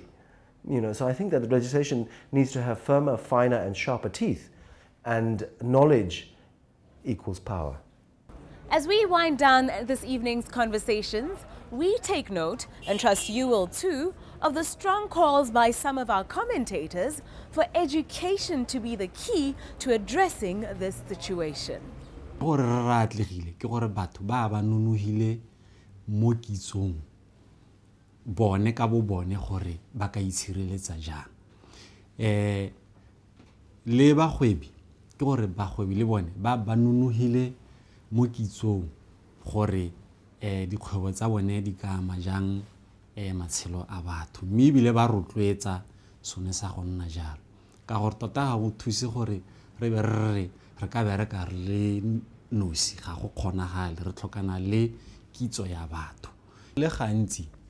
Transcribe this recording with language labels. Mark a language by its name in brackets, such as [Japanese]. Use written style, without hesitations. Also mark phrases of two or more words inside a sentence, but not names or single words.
[English] So I think that the legislation needs to have firmer, finer and sharper teeth, and knowledge equals power. As we wind down this evening's conversations, we take note, and trust you will too, of the strong calls by some of our commentators for education to be the key to addressing this situation. [Tswana] Gore re ratlegile ke gore batho ba nonohile mo kitsong bone ka bo bone gore ba ka itshireletsa jang. le bagwebi ke gore bagwebi le bone ba nonogile mo kitsong gore dikgwebo tsa bone di ka ama jang matshelo a batho mme ebile ba rotloetsa sone sa go nna jalo ka gore tota ga go thuse gore re be re ka bereka re le nosi ga go kgonagale re tlhokana le kitso ya batho le gantsi